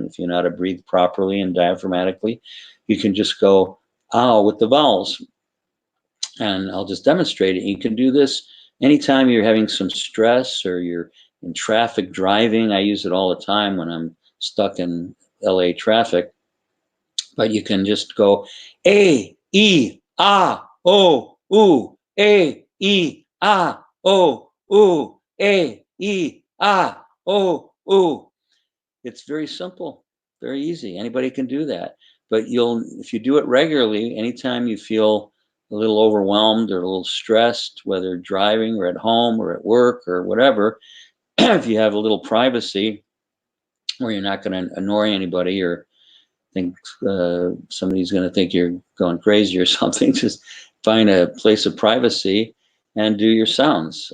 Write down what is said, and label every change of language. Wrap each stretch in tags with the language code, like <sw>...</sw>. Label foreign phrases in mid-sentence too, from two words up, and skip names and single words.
<en>If you know how to breathe properly and diaphragmatically, you can just go, ow, with the vowels. And I'll just demonstrate it. You can do this anytime you're having some stress or you're in traffic driving. I use it all the time when I'm stuck in LA traffic. But you can just go, A, E, ah, O, oo, A, E, ah, O, oo, A, E, ah, O, oo. It's very simple, very easy. Anybody can do that. But if you do it regularly, anytime you feel a little overwhelmed or a little stressed, whether driving or at home or at work or whatever, if you have a little privacy where you're not going to annoy anybody or think somebody's going to think you're going crazy or something, just find a place of privacy and do your sounds.</en>